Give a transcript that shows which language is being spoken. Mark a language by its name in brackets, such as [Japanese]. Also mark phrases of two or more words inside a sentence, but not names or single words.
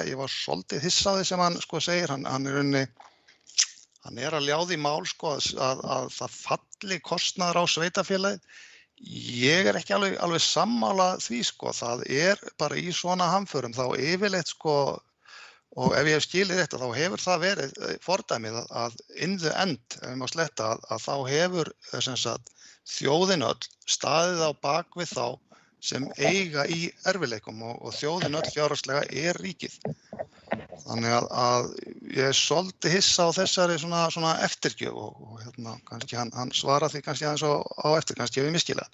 [Icelandic] Ég var svolítið hissa á því sem hann sko segir. Hann að ljá því mál sko að það falli kostnaður á sveitarfélagið. Ég ekki alveg sammála því sko. Það bara í svona hamförum þá yfirleitt sko, og ef ég hef skilið þetta þá hefur það verið fordæmið að [English] in the end, [Icelandic] ef ég má sletta, að þá hefur sem sagt þjóðin öll staðið á bak við þá sem eiga í erfiðleikum og þjóðin öll fjárhagslega ríkið. Þannig að ég svolítið hissa á þessari svona eftirgjöf og kannski hann svarar því kannski aðeins á eftir, kannski ef ég miskilað.